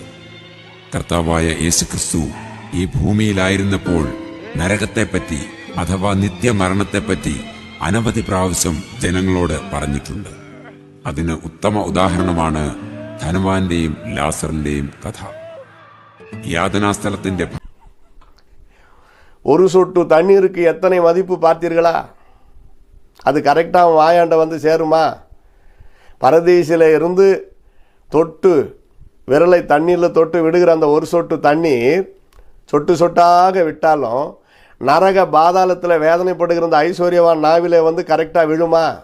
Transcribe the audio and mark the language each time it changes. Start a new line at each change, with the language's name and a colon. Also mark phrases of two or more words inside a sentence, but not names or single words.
Malayalam: കർത്താവായ യേശുക്രിസ്തു ഈ ഭൂമിയിലായിരുന്നപ്പോൾ നരകത്തെപ്പറ്റി അഥവാ നിത്യമരണത്തെപ്പറ്റി അനവധി പ്രാവശ്യം ജനങ്ങളോട് പറഞ്ഞിട്ടുണ്ട്. അതിന് ഉത്തമ ഉദാഹരണമാണ് ധനവാന്റെയും ലാസറിന്റെയും കഥ.
Tamil: யாதனாஸ்தலத்தின் ஒரு சொட்டு தண்ணீருக்கு எத்தனை மதிப்பு பார்த்தீர்களா? அது கரெக்டாக வாயாண்ட வந்து சேருமா? பரதீசில் இருந்து தொட்டு விரலை தண்ணீரில் தொட்டு விடுகிற அந்த ஒரு சொட்டு தண்ணீர் சொட்டு சொட்டாக விட்டாலும் நரக பாதாளத்தில் வேதனைப்படுகிற அந்த ஐஸ்வர்யவான் நாவிலே வந்து கரெக்டாக விழுமா?